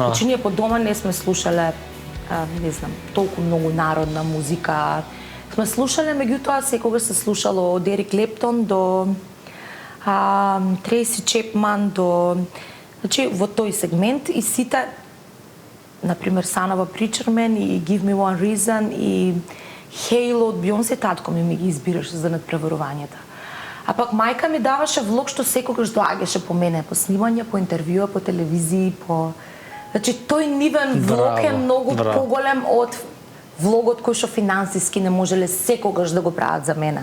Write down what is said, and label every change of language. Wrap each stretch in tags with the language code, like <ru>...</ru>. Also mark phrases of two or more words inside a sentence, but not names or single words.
<mk>Значи ние по дома не сме слушале, не знам, толку многу народна музика. Сме слушале, меѓутоа секогаш се слушало од Ерик Клептон до Трейси Чепман до, значи во тој сегмент и сите, например Son of a Preacher Man и Give Me One Reason и Halo од Бионсе, татко ми ги избираше за надпреварувањата. А пак мајка ми даваше влог што секогаш доаѓаше по мене, по снимање, по интервјуа, по телевизии, по... Значи, тој нивен влог е многу поголем од влогот кој што финансиски не можеле секогаш да го прават за мене.</mk>